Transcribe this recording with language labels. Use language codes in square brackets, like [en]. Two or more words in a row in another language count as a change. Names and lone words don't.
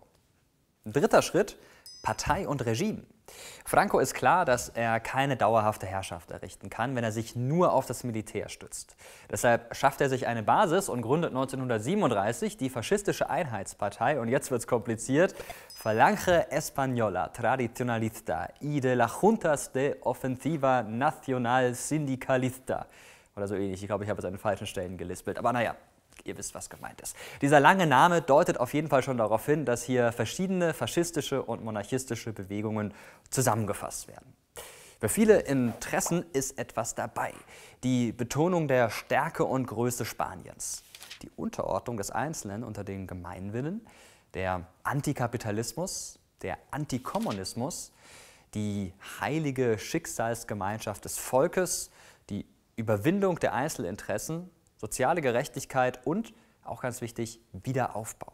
[de] Dritter Schritt: Partei und Regime. Franco ist klar, dass er keine dauerhafte Herrschaft errichten kann, wenn er sich nur auf das Militär stützt. Deshalb schafft er sich eine Basis und gründet 1937 die faschistische Einheitspartei, und jetzt wird es kompliziert, Falange Española Tradicionalista y de las Juntas de Ofensiva Nacional Sindicalista. Oder so ähnlich, ich glaube, ich habe es an den falschen Stellen gelispelt, aber naja. Ihr wisst, was gemeint ist. Dieser lange Name deutet auf jeden Fall schon darauf hin, dass hier verschiedene faschistische und monarchistische Bewegungen zusammengefasst werden. Für viele Interessen ist etwas dabei. Die Betonung der Stärke und Größe Spaniens, die Unterordnung des Einzelnen unter den Gemeinwillen, der Antikapitalismus, der Antikommunismus, die heilige Schicksalsgemeinschaft des Volkes, die Überwindung der Einzelinteressen, soziale Gerechtigkeit und, auch ganz wichtig, Wiederaufbau.